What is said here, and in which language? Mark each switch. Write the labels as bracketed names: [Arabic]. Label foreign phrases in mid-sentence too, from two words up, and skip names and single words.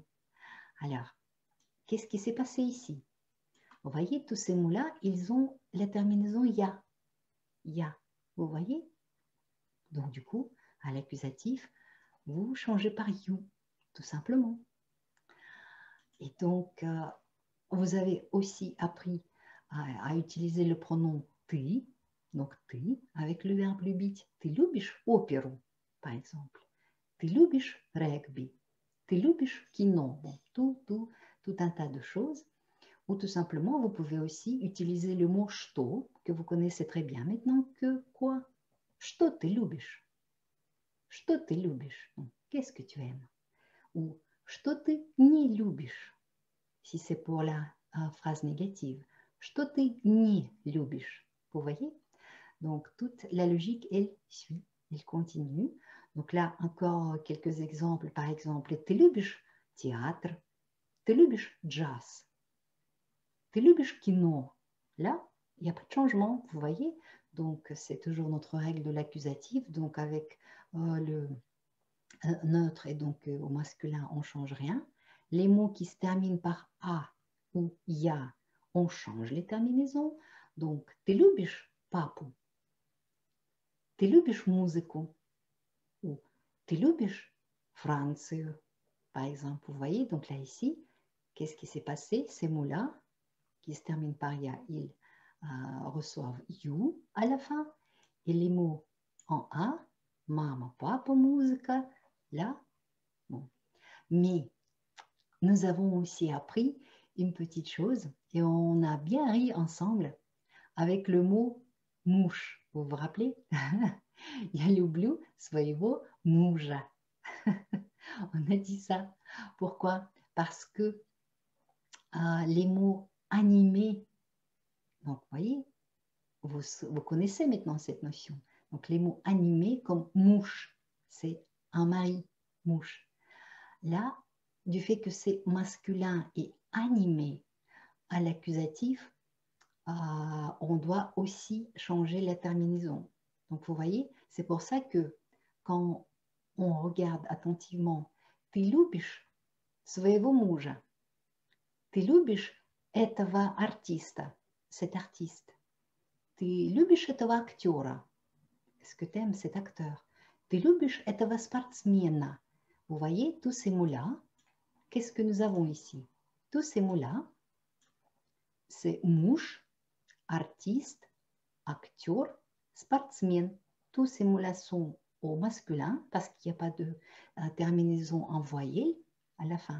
[French] Alors, qu'est-ce qui s'est passé ici? Vous voyez, tous ces mots-là, ils ont la terminaison ya. Ya. Vous voyez? Donc, du coup, à l'accusatif, vous changez par you, tout simplement. Et donc, vous avez aussi appris à utiliser le pronom ты, donc ты, avec le verbe любить. [Russian] Ты любишь оперу, [French] par exemple. [Russian] Ты любишь rugby. Ты любишь кино. [French] Bon, tout un tas de choses. Ou tout simplement, vous pouvez aussi utiliser le mot что, que vous connaissez très bien maintenant, que quoi? [Russian] Что ты любишь? Что ты любишь? [French] Qu'est-ce que tu aimes? Ou [Russian] что ты не любишь? [French] Si c'est pour la phrase négative. [Russian] Что ты не любишь? [French] Vous voyez? Donc, toute la logique, elle suit, elle continue. Donc là, encore quelques exemples. Par exemple, [Russian] ты любишь théâtre? Ты любишь jazz? Ты любишь кино? [French] Là, il n'y a pas de changement, vous voyez? Donc, c'est toujours notre règle de l'accusatif. Donc, avec le neutre et donc au masculin, on ne change rien. Les mots qui se terminent par A ou ya, on change les terminaisons. Donc, [Russian] ты любишь папу? Ты любишь музыку? Ou ты любишь Францию? [French] Par exemple, vous voyez, donc là, ici, qu'est-ce qui s'est passé? Ces mots-là, qui se terminent par ya, ils reçoivent you à la fin. Et les mots en A, mama, papa, музыка, là, bon. Mais nous avons aussi appris une petite chose et on a bien ri ensemble avec le mot mouche. Vous vous rappelez? [Russian] Я люблю своего мужа. [French] On a dit ça. Pourquoi? Parce que les mots animés, donc vous voyez, vous connaissez maintenant cette notion. Donc les mots animés comme mouche, c'est un mari, mouche. Là, du fait que c'est masculin et animé à l'accusatif, on doit aussi changer la terminaison. Donc vous voyez, c'est pour ça que quand on regarde attentivement, [Russian] ты любишь своего мужа, ты любишь этого артиста, [French] cet artiste, [Russian] ты любишь этого актера, [French] est-ce que tu aimes cet acteur, [Russian] ты любишь этого спортсмена. [French] Vous voyez, tous ces mots-là, qu'est-ce que nous avons ici? Tous ces mots-là, c'est mouche, artiste, acteur, sportsman. Tous ces mots-là sont au masculin parce qu'il n'y a pas de terminaison en voyelle à la fin.